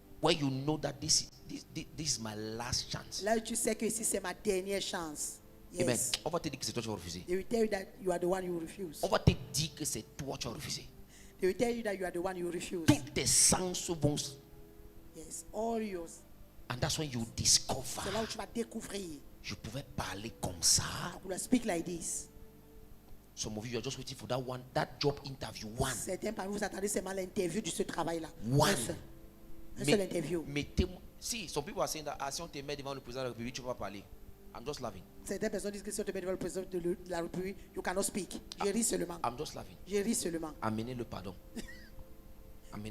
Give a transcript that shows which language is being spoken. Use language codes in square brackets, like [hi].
[en] where you know that this is my last chance. [fr] Là, tu sais que ici, c'est ma dernière chance. [en] Amen. Yes. [fr] On va te dire que c'est toi qui vas refuser. [en] They will tell you that you are the one you refuse. [fr] On va te dire que c'est toi qui vas refuser. [en] They will tell you that you are the one you refuse. [fr] Tous tes sens vont. [en] Yes. All yours. And that's when you discover. [fr] C'est là où tu vas découvrir. Je pouvais parler comme ça. [en] I could speak like this. Some of you are just waiting for that job interview. One. [fr] Certains parmi vous attendez seulement l'interview de ce travail-là. [en] One. [fr] Un seul interview. Mettez-moi. Si, [en] some people are saying that [fr] si on te met devant le président de la République, tu ne peux pas parler. [en] I'm just laughing. [fr] Certaines personnes disent que si on te met devant le président de la République, [en] you cannot speak. [fr] Je ris seulement. [en] I'm just laughing. [fr] Je ris seulement. Amenez le pardon. Amenez.